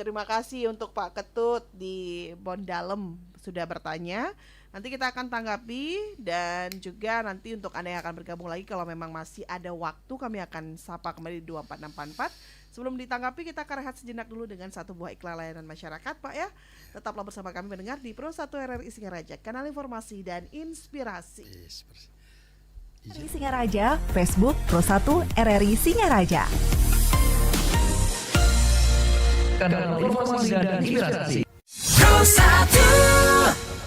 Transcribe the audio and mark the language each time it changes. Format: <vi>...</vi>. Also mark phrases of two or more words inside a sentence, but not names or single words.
<id>Terima kasih untuk Pak Ketut di Bondalem sudah bertanya. Nanti kita akan tanggapi dan juga nanti untuk Anda yang akan bergabung lagi kalau memang masih ada waktu kami akan sapa kembali di 24644. Sebelum ditanggapi kita akan rehat sejenak dulu dengan satu buah iklan layanan masyarakat Pak ya. Tetaplah bersama kami mendengar di Pro 1 RRI Singaraja, kanal informasi dan inspirasi. RRI Singaraja, Facebook Pro 1 RRI Singaraja. Kanal informasi dan inspirasi. Pro 1.</id>